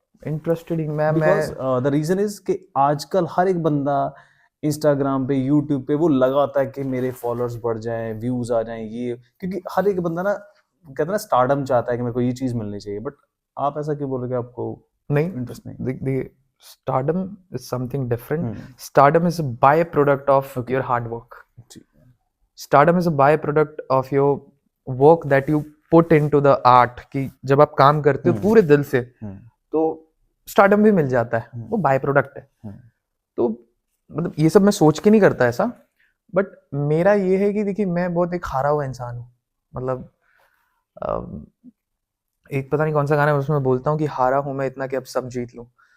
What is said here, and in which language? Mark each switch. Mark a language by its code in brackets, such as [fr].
[hi] Interested he [en] because the reason is [hi] कि आजकल हर एक बंदा इंस्टाग्राम पे, यूट्यूब पे वो लगा होता है कि मेरे फॉलोअर्स बढ़ जाएं, व्यूज आ जाएं, ये क्योंकि हर एक बंदा ना कहता है ना स्टारडम चाहता है कि मेरे को ये चीज मिलनी चाहिए। बट आप ऐसा क्यों बोल रहे हो कि आपको नहीं, इंटरेस्ट नहीं? [en] the stardom is something different. Stardom is a byproduct of your hard work. Stardom is a byproduct of your work that you put into the art. [hi] कि जब आप काम करते हो पूरे दिल से, तो स्टारडम भी मिल जाता है, वो बाय प्रोडक्ट है। तो मतलब ये सब मैं सोच के नहीं करता ऐसा, बट मेरा ये है कि देखिए मैं बहुत एक हारा हुआ इंसान हूँ। मतलब एक पता नहीं कौन सा गाना है, उसमें बोलता हूँ कि हारा हूँ मैं इतना कि अब सब जीत लूँ।